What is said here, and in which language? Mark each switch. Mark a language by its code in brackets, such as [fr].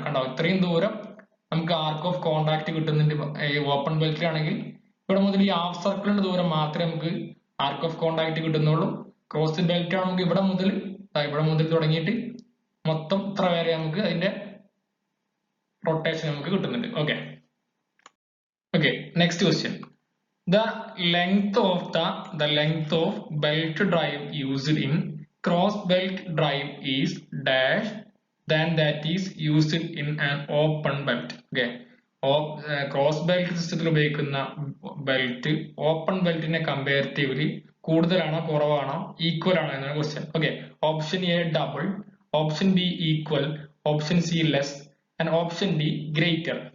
[ml] കണ്ടോ ഇത്രയും ദൂരം നമുക്ക് ആർക്ക് ഓഫ് കോണ്ടാക്ട് കിട്ടുന്നുണ്ട് ഓപ്പൺ ബെൽറ്റിലാണെങ്കിൽ. ഇവിടെ മുതൽ ഈ ഹാഫ് സർക്കിളിന്റെ ദൂരം മാത്രമേ നമുക്ക് arc of contact കിട്ടുന്നുള്ളൂ. Crossed belt ആണെങ്കിൽ ഇവിടെ മുതൽ തുടങ്ങിയിട്ട് മൊത്തം ഇത്ര വരെ നമുക്ക് അതിന്റെ റൊട്ടേഷൻ നമുക്ക് കിട്ടുന്നുണ്ട്. [en] Okay, next question. The length of belt drive used in cross belt drive is dash than that is used in an open belt. [ml] Okay, cross belt സിസ്റ്റത്തിൽ ഉപയോഗിക്കുന്ന ബെൽറ്റ് ഓപ്പൺ ബെൽറ്റിനെ കമ്പാരിറ്റീവ്ലി കൂടുതലാണോ കുറവാണോ ഈക്വൽ ആണോ എന്നാണ് question. Okay, option A double, option B equal, option C less and option D greater.